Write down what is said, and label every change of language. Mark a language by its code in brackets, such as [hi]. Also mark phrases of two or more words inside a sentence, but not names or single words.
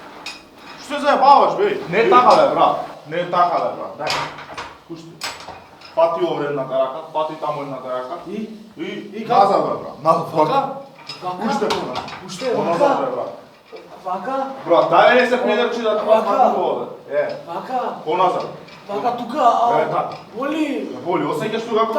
[mk] Што се зајебаваш, бе? Не така, бе, брат. Не така, бе, брат. Дај. Пушти. Пати овде едната рака, пати таму едната рака. И како? назад бе брат. Назад. Вака? Уште поназад. Уште, Поназад бе вака? брат. Вака? Брат, дај не се придрчи да тоа Вака. пати овде. Вака? Поназад. Вака тука? така. Боли? Боли, осеќаш тука како